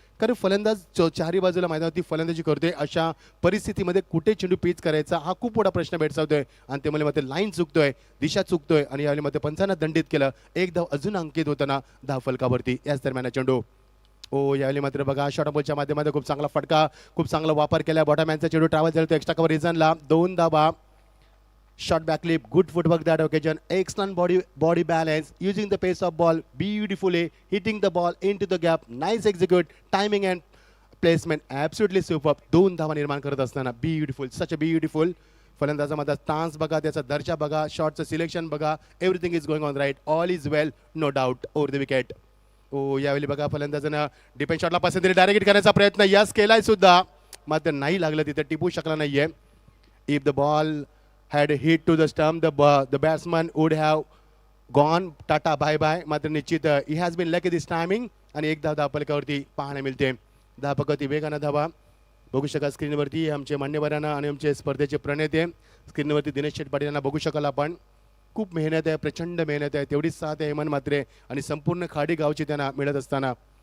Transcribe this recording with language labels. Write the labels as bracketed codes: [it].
[mr] कारण फलंदाज चारही बाजूला मैदानावरती फलंदाजी करतोय, अशा परिस्थितीमध्ये कुठे चेंडू पिच करायचा हा खूप मोठा प्रश्न भेडसावतोय आणि त्यामुळे मात्र लाईन चुकतोय, दिशा चुकतोय आणि यावेळी मात्र पंचांना दंडित केलं. 1 धाव अजून अंकित होताना धाव फलकावरती. याच दरम्यान चेंडू यावेळी मात्र बघा शॉर्ट बॉलच्या माध्यमातून खूप चांगला फटका, खूप चांगला वापर केला. बॉटमॅनचा चेंडू ट्रॅव्हल झाला एक्स्ट्रा कव्हर रिझनला. 2 धावा. [en] Shot back clip, good footwork that occasion, excellent body balance, using the pace of ball beautifully, hitting the ball into the gap, nice execute, timing and placement, absolutely superb. [mr] 2 धावा निर्माण करत असताना [en] beautiful, such a beautiful. [mr] फलंदाजा मध्ये stance बघा, त्याचा दर्जा बघा, शॉटचं selection बघा, [en] Everything is going on right, all is well, no doubt over the wicket. [mr] यावेळी बघा फलंदाजानं डिफेन्स शॉटला पसंती डायरेक्ट करण्याचा प्रयत्न यस केलाय सुद्धा, मात्र नाही लागलं, तिथे टिपू शकला नाहीये. [en] If the ball had hit to the stump, the batsman would have gone tata bye bye. [mr] मात्र निश्चित [en] he has been lucky this timing [mr] आणि 1 धाव धावफलकावरती पाहायला मिळते. धावफलकावरती वेगानं धावा बघू शकाल स्क्रीनवरती. आमचे मान्यवरांना आणि आमचे स्पर्धेचे प्रणेते स्क्रीनवरती दिनेश शेट पाटील यांना बघू शकाल आपण. खूप मेहनत आहे, प्रचंड मेहनत आहे, तेवढीच साथ आहे हेमंत मात्रे आणि संपूर्ण खाडी गावची त्यांना मिळत असताना.